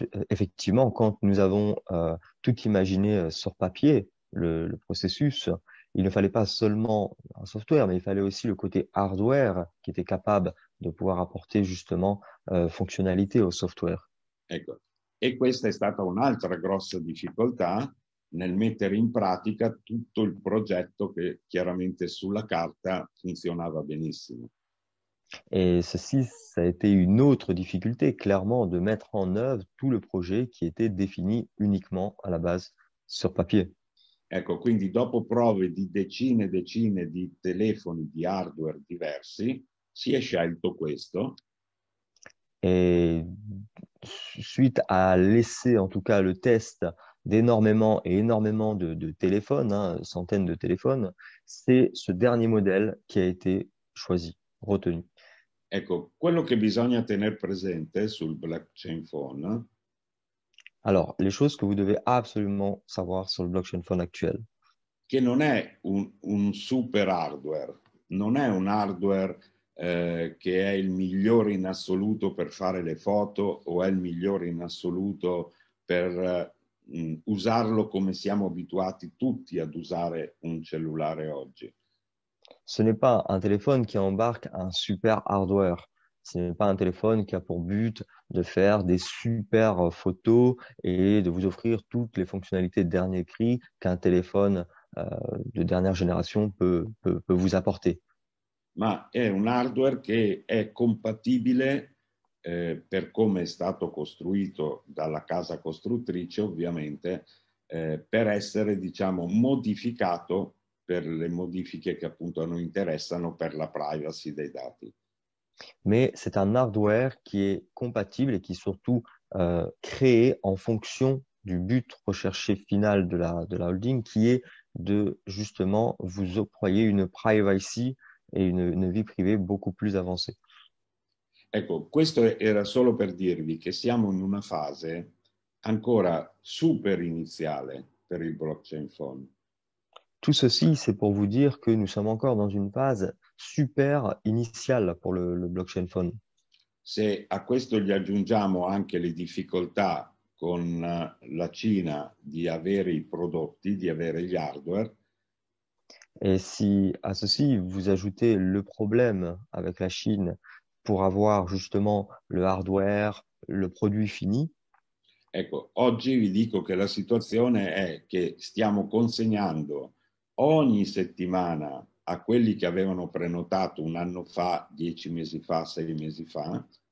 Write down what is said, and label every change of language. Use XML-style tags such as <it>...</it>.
<fr>Effectivement, quand nous avons tout imaginé sur papier, le processus, il ne fallait pas seulement un software, mais il fallait aussi le côté hardware qui était capable de pouvoir apporter justement fonctionnalité au software.</fr> <it>Ecco. E questa è stata un'altra grossa difficoltà nel mettere in pratica tutto il progetto che chiaramente sulla carta funzionava benissimo.</it> <fr>Et ceci, ça a été une autre difficulté, clairement, de mettre en œuvre tout le projet qui était défini uniquement à la base sur papier.</fr> <it>Ecco, quindi dopo prove di decine e decine di telefoni di hardware diversi, si è scelto questo.</it> <fr>Et suite à l'essai, en tout cas le test d'énormément et énormément de téléphones, hein, centaines de téléphones, c'est ce dernier modèle qui a été choisi, retenu.</fr> <it>Ecco, quello che bisogna tenere presente sul blockchain phone</it> <fr>Alors, les choses que vous devez absolument savoir sur le blockchain phone actuel.</fr> <it>che non è un super hardware, non è un hardware che è il migliore in assoluto per fare le foto o è il migliore in assoluto per usarlo come siamo abituati tutti ad usare un cellulare oggi.</it> <fr>Ce n'est pas un téléphone qui embarque un super hardware. Ce n'est pas un téléphone qui a pour but de faire des super photos et de vous offrir toutes les fonctionnalités de dernier cri qu'un téléphone euh, de dernière génération peut vous apporter.</fr> <it>Ma è un hardware che è compatibile per come è stato costruito dalla casa costruttrice, ovviamente, per essere, diciamo, modificato per le modifiche che appunto a noi interessano per la privacy dei dati.</it> <fr>Mais c'est un hardware qui est compatible et qui est surtout créé en fonction du but recherché final de la holding, qui est de justement vous octroyer une privacy et une vie privée beaucoup plus avancée.</fr> <it>Ecco, questo era solo per dirvi che siamo in una fase ancora super iniziale per il blockchain phone.</it> <fr>Tout ceci, c'est pour vous dire que nous sommes encore dans une phase super initiale pour le blockchain phone.</fr> <it>Se a questo gli aggiungiamo anche le difficoltà con la Cina di avere i prodotti, di avere gli hardware,</it> <fr>Et si à ceci, vous ajoutez le problème avec la Chine pour avoir justement le hardware, le produit fini,</fr> <it>ecco, oggi vi dico che la situazione è che stiamo consegnando ogni settimana a quelli che avevano prenotato un anno fa, 10 mesi fa, 6 mesi fa,</it>